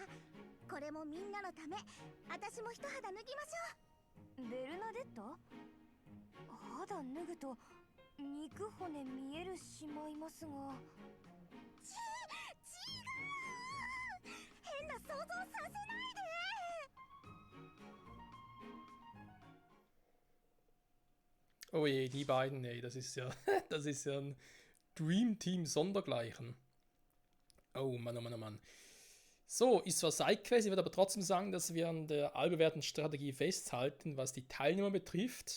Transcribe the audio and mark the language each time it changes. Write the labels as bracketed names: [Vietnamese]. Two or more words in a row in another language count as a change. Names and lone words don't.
[Japanese] これもみんなのため、私も一肌脱ぎましょう。ベルナデッタ？肌脱ぐと肉骨見えるしまいますが。違う！変な想像させないで。 [German] Oh je, die beiden, ey, das ist ja, das ist ja ein [English] Dream Team [German] sondergleichen. Oh Mann, oh Mann, oh Mann. So, ist zwar Sidequest, ich würde aber trotzdem sagen, dass wir an der allbewährten Strategie festhalten, was die Teilnehmer betrifft.